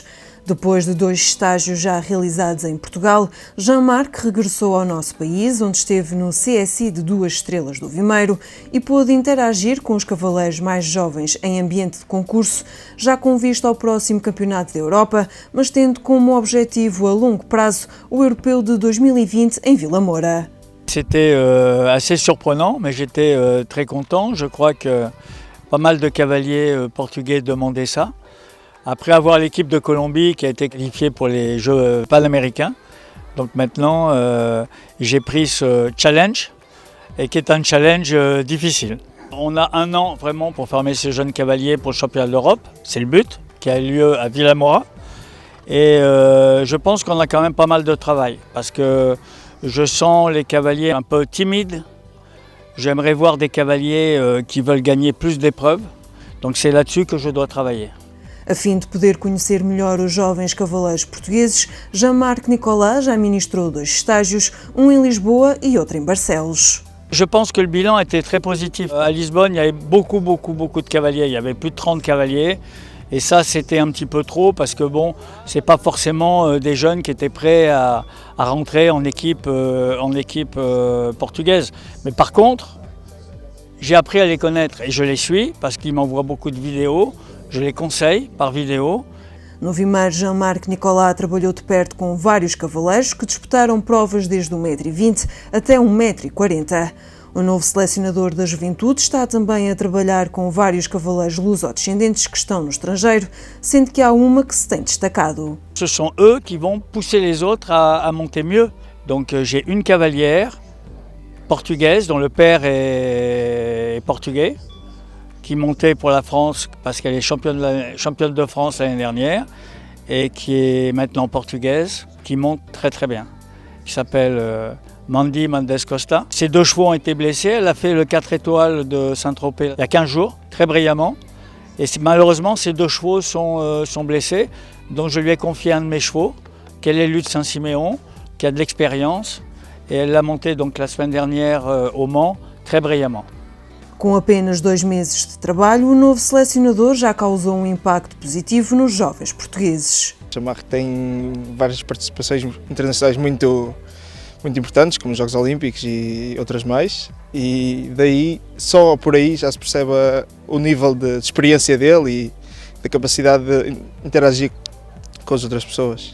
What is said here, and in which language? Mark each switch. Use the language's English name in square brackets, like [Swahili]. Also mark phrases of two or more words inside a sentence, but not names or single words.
[Portuguese] Depois de 2 estágios já realizados em Portugal, Jean-Marc regressou ao nosso país, onde esteve no CSI de 2 estrelas do Vimeiro e pôde interagir com os cavaleiros mais jovens em ambiente de concurso, já com vista ao próximo Campeonato da Europa, mas tendo como objetivo a longo prazo o Europeu de 2020 em Vila Moura. [French] C'était assez surprenant, mais j'étais très content. Je crois que pas mal de cavaliers portugais demandaient ça. Après avoir l'équipe de Colombie qui a été qualifiée pour les Jeux panaméricains, donc maintenant j'ai pris ce challenge, et qui est un challenge difficile. On a 1 an vraiment pour former ces jeunes cavaliers pour le championnat d'Europe, c'est le but, qui a lieu à Vila Moura. Et je pense qu'on a quand même pas mal de travail, parce que je sens les cavaliers un peu timides. J'aimerais voir des cavaliers qui veulent gagner plus d'épreuves. Donc c'est là-dessus que je dois travailler. [Portuguese] A fim de poder conhecer melhor os jovens cavaleiros portugueses, Jean-Marc Nicolas já ministrou 2 estágios, um em Lisboa e outro em Barcelos. [French] Je pense que le bilan était très positif. À Lisbonne, il y avait beaucoup de cavaliers. Il y avait plus de 30 cavaliers. Et ça, c'était un petit peu trop parce que bon, c'est pas forcément des jeunes qui étaient prêts à rentrer en équipe portugaise. Mais par contre, j'ai appris à les connaître et je les suis parce qu'ils m'envoient beaucoup de vidéos. Je les conseille par vidéo. [Portuguese] No Vimeiro, Jean-Marc Nicolas trabalhou de perto com vários cavaleiros que disputaram provas desde 1,20 m até 1,40 m. O novo selecionador da juventude está também a trabalhar com vários cavaleiros luso-descendentes que estão no estrangeiro, sendo que há uma que se tem destacado. [French] Ce sont eux qui vont pousser les autres à monter mieux. Donc j'ai une cavalière portugaise dont le père est portugais, qui montait pour la France parce qu'elle est championne de France l'année dernière et qui est maintenant portugaise, qui monte très bien. Qui s'appelle Mandy Mendes Costa. Ces 2 chevaux ont été blessés. Elle a fait le 4 étoiles de Saint-Tropez il y a 15 jours, très brillamment. Et malheureusement, ces 2 chevaux sont blessés. Donc je lui ai confié un de mes chevaux, qui est l'élu de Saint-Siméon, qui a de l'expérience. Et elle l'a monté donc la semaine dernière au Mans, très brillamment. [Portuguese] Com apenas 2 meses de trabalho, o novo selecionador já causou um impacto positivo nos jovens portugueses. Jean-Marc tem várias participações internacionais muito importantes, como os Jogos Olímpicos e outras mais, e daí, só por aí já se percebe o nível de experiência dele e da capacidade de interagir com as outras pessoas.